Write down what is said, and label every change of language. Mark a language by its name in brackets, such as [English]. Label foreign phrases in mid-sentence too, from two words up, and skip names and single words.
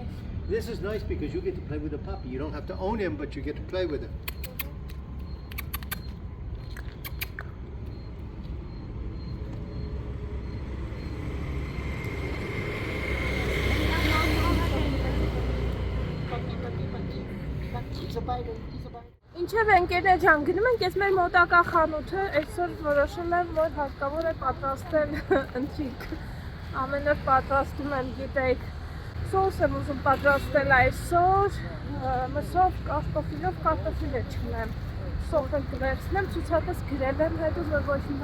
[English] This is nice because you get to play with the puppy. You don't have to own him, but you get to play with him. He's a biter. [Armenian] Ինչև ընկերներ ջան, գնում ենք ես մեր մոտակա խանութը, այսօր որոշել եմ, որ հարկավոր է պատրաստել ընթրիք, ամեն օր պատրաստում եմ, գիտեք, սոս եմ ուզում պատրաստել այսօր, մսով, կարտոֆիլը չնեմ, սոխը կվերցնեմ, ցուցակս գրել եմ, հետո որ ոչ մի